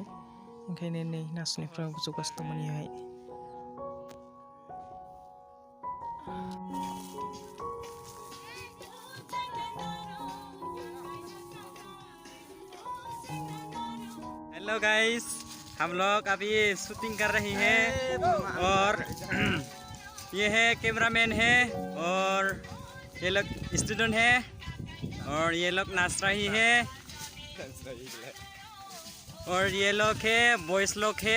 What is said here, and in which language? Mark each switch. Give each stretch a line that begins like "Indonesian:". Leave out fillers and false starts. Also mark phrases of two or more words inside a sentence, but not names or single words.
Bodo: ओंखायनो नै नाचनिफ्राव जगासो दंमोन इहाय।
English: Hello guys,
Hindi: हम लोग अभी शूटिंग कर रही हैं और ये है कैमरामैन है और ये लोग स्टूडेंट है और ये लोग नाच रही है और ये लोग है बॉयज लोग है।